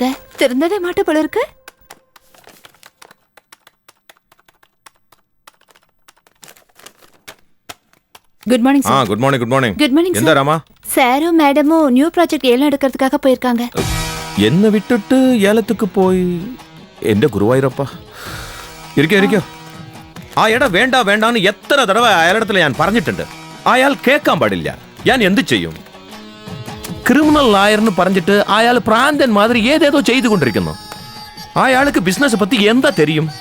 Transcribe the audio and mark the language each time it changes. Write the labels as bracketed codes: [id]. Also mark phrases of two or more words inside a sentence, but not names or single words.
[ta] திருந்தவே மாட்ட போல இருக்கு. [en] Good morning [ta] சார். [en] Good morning. Good morning. Good morning [ta] எந்த சார். ராமா? சாரும் மேடமும் நியூ ப்ராஜெக்ட் ஏலம் எடுக்கிறதுக்காக போயிருக்காங்க. என்ன விட்டுட்டு ஏலத்துக்கு போய் [ml] എന്റെ ഗുരുവായൂരപ്പ ഇരിക്കോ ആ എടാ വേണ്ട വേണ്ടാന്ന് എത്ര തടവ അയാളിടത്തിൽ ഞാൻ പറഞ്ഞിട്ടുണ്ട്. അയാൾ കേൾക്കാൻ പാടില്ല. ഞാൻ എന്ത് ചെയ്യും? [en] criminal lawyer [ml] പറഞ്ഞിട്ട് അയാൾ പ്രാന്തൻ മാതിരി ഏതേതോ ചെയ്തുകൊണ്ടിരിക്കുന്നു. അയാൾക്ക് ബിസിനസ് പറ്റി എന്താ തെരിയും?